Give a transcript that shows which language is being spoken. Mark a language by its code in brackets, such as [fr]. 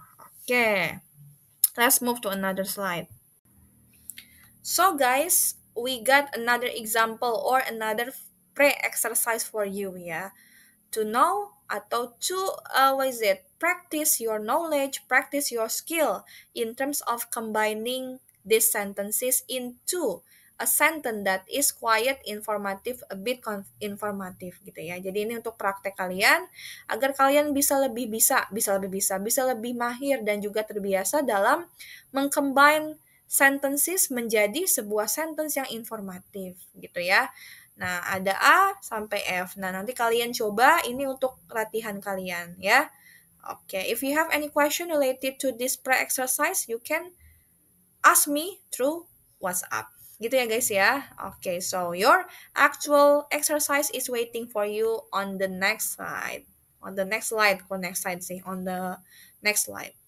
[en] Oke, let's move to another slide. So guys, we got another example or another pre-exercise for you ya. To know atau to practice your knowledge, practice your skill in terms of combining these sentences into a sentence that is quiet, informative, a bit informative [id] gitu ya. Jadi ini untuk praktek kalian agar kalian bisa lebih mahir dan juga terbiasa dalam mengcombine sentences menjadi sebuah sentence yang informatif gitu ya. Nah, ada A sampai F. Nah, nanti kalian coba ini untuk latihan kalian ya. [en] Oke, if you have any question related to this pre-exercise, you can ask me through WhatsApp. [id] Gitu ya guys ya. [en] Oke, so your actual exercise is waiting for you on the next slide. On the next slide, on the next slide.